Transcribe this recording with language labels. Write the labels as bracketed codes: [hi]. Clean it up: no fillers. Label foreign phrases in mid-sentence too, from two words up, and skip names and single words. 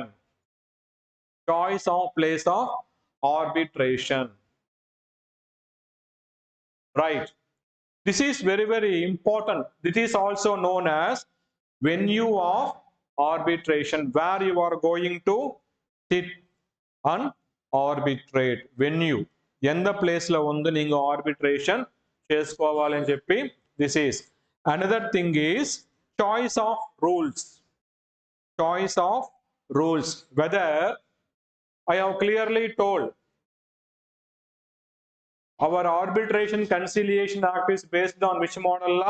[en] Choice of place of arbitration. Right. This is very important. This is also known as venue of arbitration, where you are going to sit and arbitrate. Venue. [ta] எந்த பிளேஸ்ல வந்து நீங்க arbitration [te] చేసుకోవాలని చెప్పి [en] this is. Another thing is choice of rules. Choice of rules. Whether I have clearly told our Arbitration Conciliation Act is based on which model law?